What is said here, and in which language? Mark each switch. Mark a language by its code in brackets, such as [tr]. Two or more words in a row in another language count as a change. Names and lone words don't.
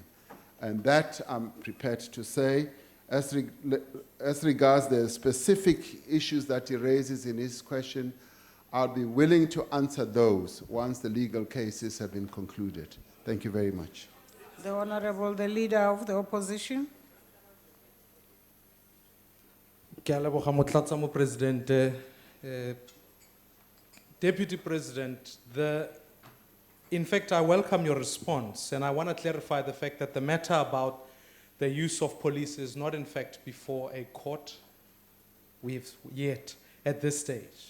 [en] And that I'm prepared to say. As regards the specific issues that he raises in his question, I'll be willing to answer those once the legal cases have been concluded. Thank you very much. The Leader of the Opposition. [tn] Ke a leboga Motlatsa Mopresidente. [en] Deputy President, in fact, I welcome your response, and I want to clarify the fact that the matter about the use of police is not, in fact, before a court yet at this stage.